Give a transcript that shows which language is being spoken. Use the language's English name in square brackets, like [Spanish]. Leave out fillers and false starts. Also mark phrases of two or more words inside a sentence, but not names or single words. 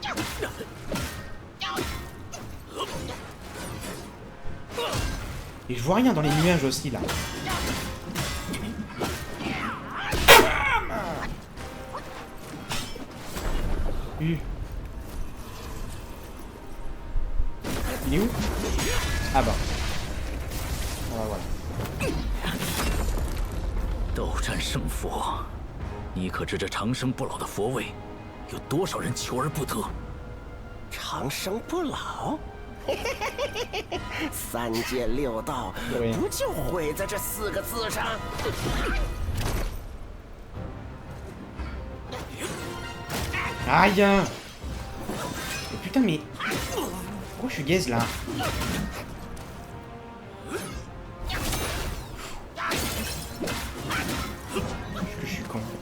[French] Et je vois rien dans les nuages aussi, là. Il est où? Ah bah. Voilà. [Chinese] 斗战胜佛，你可知这长生不老的佛位，有多少人求而不得？长生不老，3界6道对不就毁在这4个字上？ [French] Aïe! Mais putain, mais... Pourquoi je suis gaze là? Est-ce que je suis con?